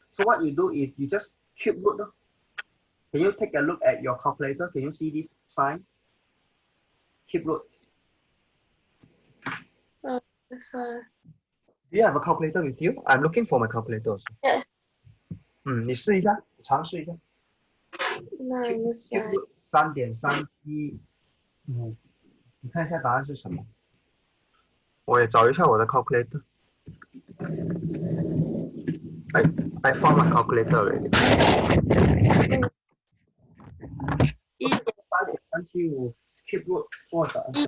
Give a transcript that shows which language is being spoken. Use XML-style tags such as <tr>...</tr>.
<en>So what you do is you just cube root. Can you take a look at your calculator? Can you see this sign? Cube root. sorry. Do you have a calculator with you? I'm looking for my calculator also. Yes.</en> <zh>你试一下，尝试一下。那我想 cube root 3.315，你看一下答案是什么？我也找一下我的 calculator。</zh> <en>I found my calculator already.</en> <zh>3.375 cube root 多少</zh>